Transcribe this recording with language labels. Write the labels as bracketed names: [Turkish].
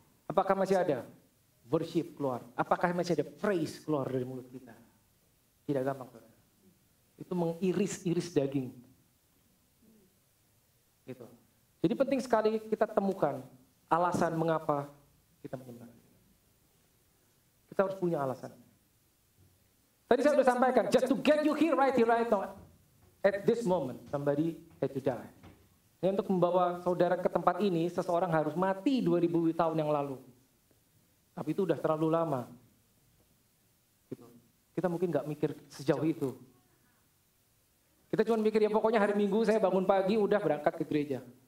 [Indonesian] Apakah masih ada worship keluar? Apakah masih ada praise keluar dari mulut kita? Tidak gampang. Itu mengiris-iris daging. Gitu. Jadi penting sekali kita temukan alasan mengapa kita menyembah. Kita harus punya alasan. Tadi saya sudah sampaikan, [English] just to get you here right now, at this moment, somebody had to die. [Indonesian] Ini untuk membawa saudara ke tempat ini, seseorang harus mati 2000 tahun yang lalu. Tapi itu udah terlalu lama. Gitu. Kita mungkin nggak mikir sejauh itu. Kita cuma mikir ya pokoknya hari Minggu saya bangun pagi udah berangkat ke gereja.